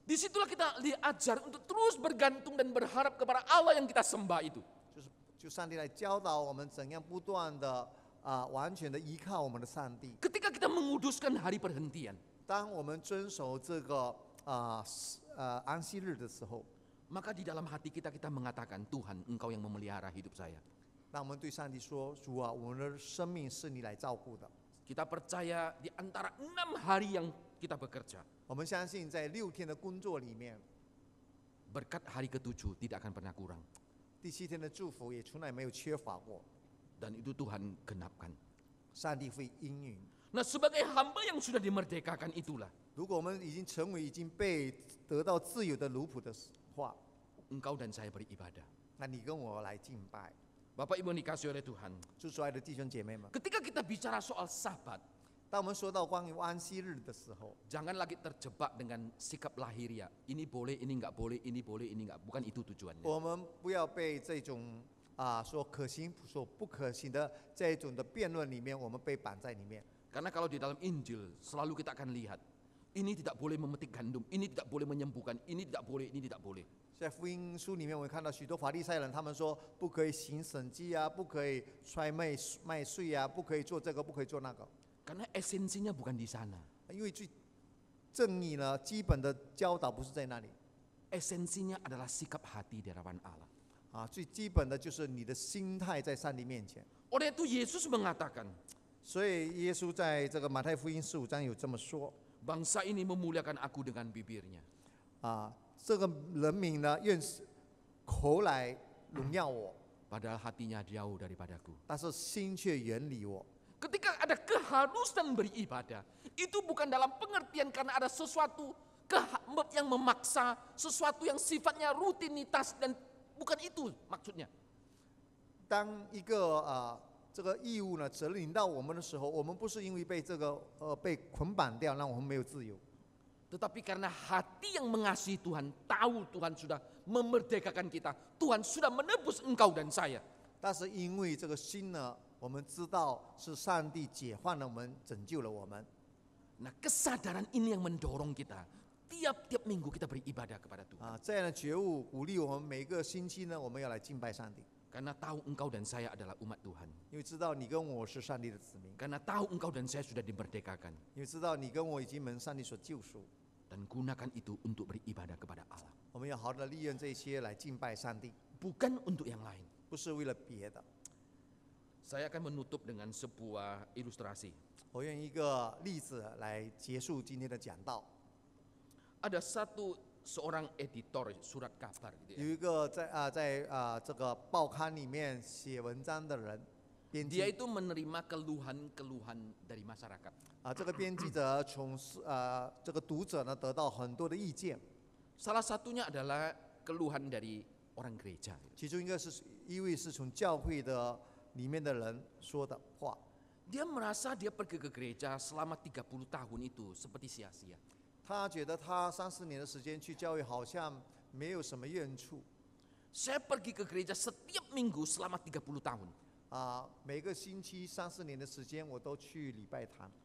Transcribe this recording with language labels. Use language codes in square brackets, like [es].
[id] Disitulah kita diajar untuk terus bergantung dan berharap kepada Allah yang kita sembah itu. [zh] 就上帝来教导我们怎样不断的完全的依靠我们的上帝。 [id] Ketika kita menguduskan hari perhentian, [zh] 当我们遵守这个安息日的时候， [id] maka di dalam hati kita mengatakan, Tuhan, Engkau yang memelihara hidup saya. [zh] 让我们对上帝说：“主啊，我们的生命是你来照顾的。 [id] Kita percaya di antara 6 hari yang kita bekerja, [zh] 我们相信在6天的工作里面， [id] berkat hari ke-7 tidak akan pernah kurang. [zh] 第7天的祝福也从来没有缺乏过， [id] Dan itu Tuhan genapkan. [zh] 上帝会应允。 [id] Nah, sebagai hamba yang sudah dimerdekakan itulah, [zh] 如果我们已经成为已经被得到自由的奴仆的话， [id] engkau dan saya beribadah. [zh] 那你跟我来敬拜。 [id] Bapak Ibu yang dikasihi oleh Tuhan, [zh] 主所爱的弟兄姐妹们， [id] ketika kita bicara soal Sabat, [zh] 当我们说到关于安息日的时候， [id] jangan lagi terjebak dengan sikap lahiriah. Ini boleh, ini enggak boleh, ini boleh, ini enggak. Bukan itu tujuannya. [zh] 我们不要被这种说可行、说不可行的这一种的辩论里面，我们被绑在里面。 [id] Karena kalau di dalam Injil selalu kita akan lihat, ini tidak boleh memetik gandum, ini tidak boleh menyembuhkan, ini tidak boleh, ini tidak boleh. [zh] 在福音书里面，我们看到许多法利赛人，他们说不可以行神迹啊，不可以揣麦穗啊，不可以做这个，不可以做那个， [id] Karena esensinya bukan di sana. [zh] 因为最正义呢，基本的教导不是在那里 [id] Esensinya adalah sikap hati di hadapan Allah. [zh] 最基本的就是你的心态在上帝面前。 [id] Oleh itu Yesus mengatakan, [zh] 所以耶稣在这个马太福音15章有这么说 [id] bangsa ini memuliakan aku dengan bibirnya. [zh] 这个人民呢，愿口来荣耀我， [id] Padahal hatinya jauh daripadaku. [zh] 但是心却远离我。 [id] Ketika ada keharusan beribadah, itu bukan dalam pengertian karena ada sesuatu yang memaksa, sesuatu yang sifatnya rutinitas dan bukan itu maksudnya. [zh] 当一个这个义务呢责任临到我们的时候，我们不是因为被这个被捆绑掉，让我们没有自由， [id] Tetapi karena hati yang mengasihi Tuhan, tahu Tuhan sudah memerdekakan kita, Tuhan sudah menebus engkau dan saya. [zh] 但是因为这个心呢，我们知道是上帝解放了我们，拯救了我们。 [id] Nah, kesadaran ini yang mendorong kita tiap-tiap minggu kita beribadah kepada Tuhan. [zh] 这样的觉悟鼓励我们每个星期呢，我们要来敬拜上帝， [id] Karena tahu engkau dan saya adalah umat Tuhan. [zh] 因为知道你跟我是上帝的子民， [id] Karena tahu engkau dan saya sudah dimerdekakan. [zh] 因为知道你跟我已经蒙上帝所救赎。 [id] Dan gunakan itu untuk beribadah kepada Allah. [zh] 我们要好好的利用这些来敬拜上帝， [id] Bukan untuk yang lain. [zh] 不是为了别的。 [id] Saya akan menutup dengan sebuah ilustrasi. [zh] 我用一个例子来结束今天的讲道。 [id] Ada seorang editor surat kabar gitu [zh] 有 [id] ya. [zh] 一个在这个报刊里面写文章的人，编 [id] Dia [zh] 辑 [id] itu menerima keluhan-keluhan dari masyarakat. [zh] 这个编辑者从这个读者呢得到很多的意见， [id] Salah satunya adalah keluhan dari orang gereja. [zh] 其中一位是从教会的里面的人说的话。 [id] Dia merasa dia pergi ke gereja selama 30 tahun itu seperti sia-sia. [zh] 他觉得他30年的时间去教会好像没有什么用处 [id] Saya pergi ke gereja setiap minggu selama 30 tahun. [zh] 每个星期3、4年的时间我都去礼拜堂，